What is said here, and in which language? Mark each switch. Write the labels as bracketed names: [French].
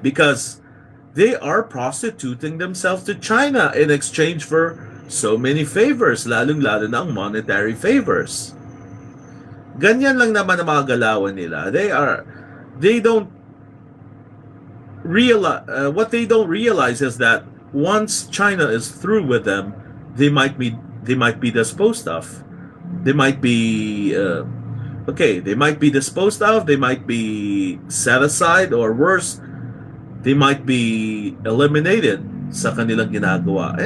[English] Because they are prostituting themselves to China in exchange for so many favors, [Filipino] lalong-lalo na ang [English] monetary favors. [Filipino] Ganyan lang naman ang mga galawan nila. [English] They don't realize, what they don't realize is that once China is through with them, they might be disposed of. They might be they might be disposed of, they might be set aside, or worse, they might be eliminated [Filipino] sa kanilang ginagawa.